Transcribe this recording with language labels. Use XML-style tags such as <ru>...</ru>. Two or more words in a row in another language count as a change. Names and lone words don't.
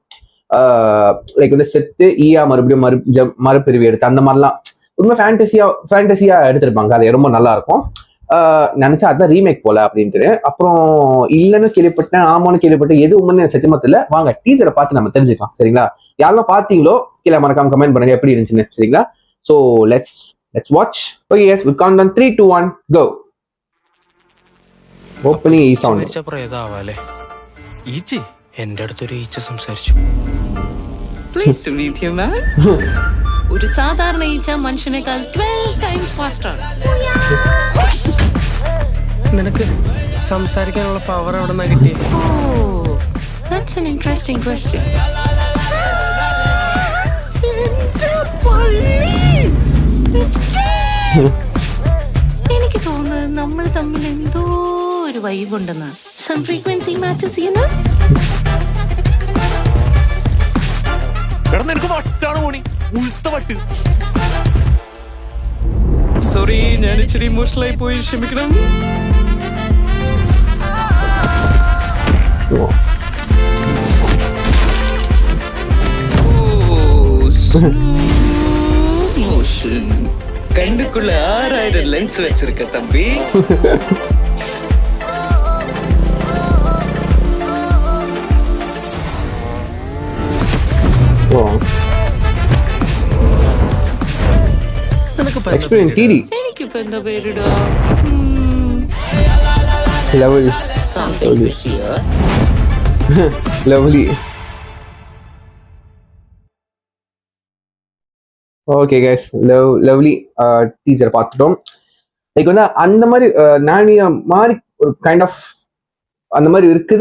<ta>லைக் வந்து செத்து மறுபடியும் மறுபிரிவு எடுத்து அந்த மாதிரிலாம் ரொம்ப ஃபேண்டசியா எடுத்திருப்பாங்க. அது ரொம்ப நல்லா இருக்கும். நினைச்சா அதுதான் ரீமேக் போல அப்படின்ட்டு. அப்புறம் இல்லைன்னு கேள்விப்பட்டேன், ஆமான்னு கேள்விப்பட்டேன். எது உண்மைன்னு சத்தியமத்துல வாங்க டீசரை பார்த்து நம்ம தெரிஞ்சுக்கலாம். சரிங்களா, யாரெல்லாம் பார்த்தீங்களோ கீழே மறக்காம கமெண்ட் பண்ணுங்க எப்படி இருந்துச்சுன்னு.</ta> <en>சரிங்களா, so let's watch. okay yes, we count on 3, 2, 1 go.</en> <ml>ഓപ്പണിംഗ് ഈ സൗണ്ട് എന്റെ അടുത്തൊരു ഈച്ച സംസാരിച്ചു. ഒരു സാധാരണ ഈച്ച മനുഷ്യനേക്കാൾ 12</ml> <en>times faster</en> <ml>ആണ്. നിനക്ക് സംസാരിക്കാനുള്ള പവർ എവിടെ നിന്നാ കിട്ടിയ?</ml> <en>That's an interesting question.</en> <ml>എനിക്ക് തോന്നുന്നത് നമ്മൾ തമ്മിൽ എന്തോ ഒരു വൈബ് ഉണ്ടെന്ന്.</ml> <en>Some frequency matches, you know?</en> <ml>സോറി, ഞാൻ ഇച്ചിരി ഇമോഷണൽ ആയി പോയി, ക്ഷമിക്കണം.</ml> <ta>கண்ணுக்குள்ள 6000 லென்ஸ் வச்சிருக்க தம்பி.</ta> <en>experience TD</en> <ml>എനിക്കിപ്പോ എന്താ പേരിടാ?</ml> <ta>லவ்லி.</ta> <en>okay guys, lovely teaser பார்த்துட்டோம்.</en> <ta>லைக் வந்து அந்த மாதிரி நானிய மாதிரி ஒரு</ta> <en>kind of</en> <ta>அந்த மாதிரி இருக்குது.</ta>